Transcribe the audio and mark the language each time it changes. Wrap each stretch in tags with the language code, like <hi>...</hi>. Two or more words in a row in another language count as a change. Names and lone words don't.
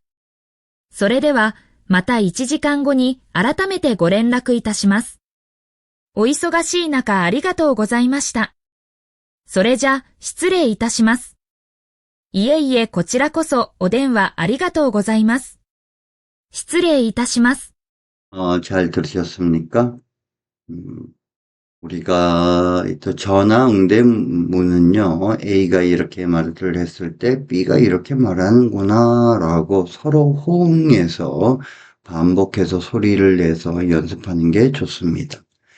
<ja>それでは、また1時間後に改めてご連絡いたします。お忙しい中ありがとうございました。それじゃ、失礼いたします。いえいえ、こちらこそお電話ありがとうございます。失礼いたします。</ja> <ko>잘 들으셨습니까? 우리가 또 전화 응대문은요, A가 이렇게 말을 했을 때 B가 이렇게 말하는구나 라고 서로 호응해서 반복해서 소리를 내서 연습하는 게 좋습니다.</ko>